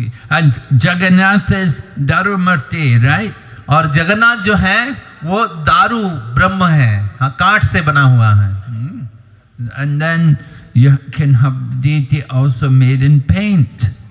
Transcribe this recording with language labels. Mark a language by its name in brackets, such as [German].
[English] And Jagannath is Darumurti, right? [Hindi] और जगन्नाथ जो है वो दारू ब्रह्म है, हाँ, काठ से बना हुआ है। [English] And then you can have deity also made in paint.